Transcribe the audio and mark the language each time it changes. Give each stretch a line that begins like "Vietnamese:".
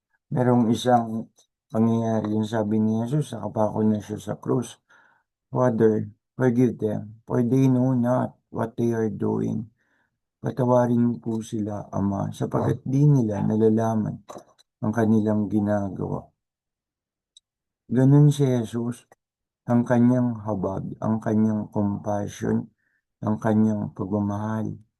Filipino: Merong isang pangyayari, yung sabi ni Jesus, nakapako na siya sa krus.
English: Father, forgive them, for they know not what they are doing.
Filipino: Patawarin mo po sila, Ama, sapagkat di nila nalalaman ang kanilang ginagawa. Ganun si Jesus, ang kanyang habag, ang kanyang compassion, ang kanyang pagmamahal.